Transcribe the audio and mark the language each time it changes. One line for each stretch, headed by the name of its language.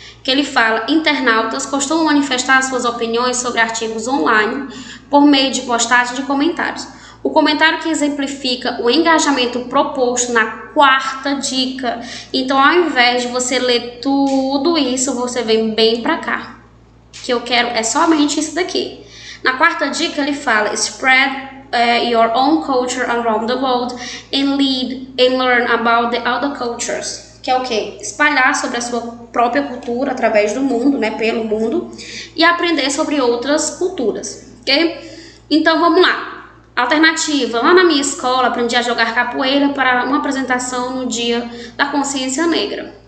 Portuguese: Que ele fala, internautas costumam manifestar suas opiniões sobre artigos online por meio de postagem de comentários. O comentário que exemplifica o engajamento proposto na quarta dica. Então, ao invés de você ler tudo isso, você vem bem para cá. Que eu quero é somente isso daqui. Na quarta dica, ele fala,
English: spread your own culture around the world and learn about the other cultures.
Portuguese: Que é o quê? Espalhar sobre a sua própria cultura através do mundo, né? Pelo mundo. E aprender sobre outras culturas, ok? Então, vamos lá. Alternativa. Lá na minha escola, aprendi a jogar capoeira para uma apresentação no Dia da Consciência Negra.